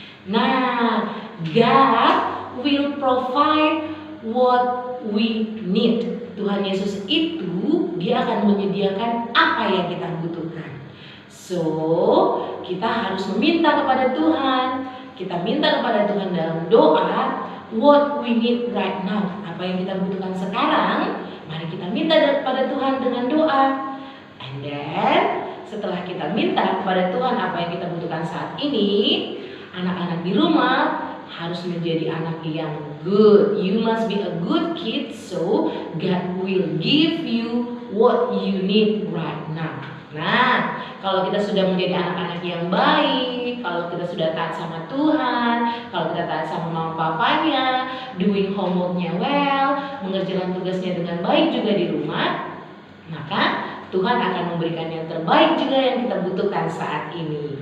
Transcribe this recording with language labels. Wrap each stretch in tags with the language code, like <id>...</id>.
<en>Nah, God will provide what we need.</en> <id>Tuhan Yesus itu dia akan menyediakan apa yang kita butuhkan. So, kita harus meminta kepada Tuhan. Kita minta kepada Tuhan dalam doa,</id> <en>what we need right now.</en> <id>Apa yang kita butuhkan sekarang, mari kita minta kepada Tuhan dengan doa.</id> <en>And then,</en> <id>setelah kita minta kepada Tuhan apa yang kita butuhkan saat ini, anak-anak di rumah harus menjadi anak yang good.</id> <en>You must be a good kid, so God will give you what you need right now.</en> <id>Nah, kalau kita sudah menjadi anak-anak yang baik, kalau kita sudah taat sama Tuhan, kalau kita taat sama mama papanya,</id> <en>doing homeworknya well,</en> <id>mengerjakan tugasnya dengan baik juga di rumah, maka Tuhan akan memberikan yang terbaik juga yang kita butuhkan saat ini.</id>